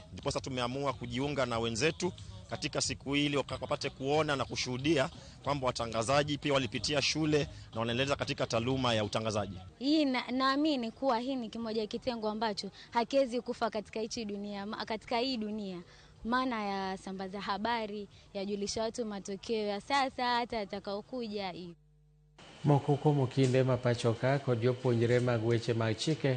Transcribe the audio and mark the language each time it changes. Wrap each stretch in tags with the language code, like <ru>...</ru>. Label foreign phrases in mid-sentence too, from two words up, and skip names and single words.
<sw>Ndipo sasa tumeamua kujiunga na wenzetu katika siku hili wakapate kuona na kushuhudia kwamba watangazaji pia walipitia shule na wanaendeleza katika taaluma ya utangazaji. Hii naamini kuwa hii ni kimoja kitengo ambacho hakiwezi kufa katika hii dunia. Maana ya sambaza habari, yajulisha watu matokeo ya sasa hata yatakayokuja.</sw> <luo>Moko kuom kinde ma pachoka kod jopuonjre mag weche mag chike</luo>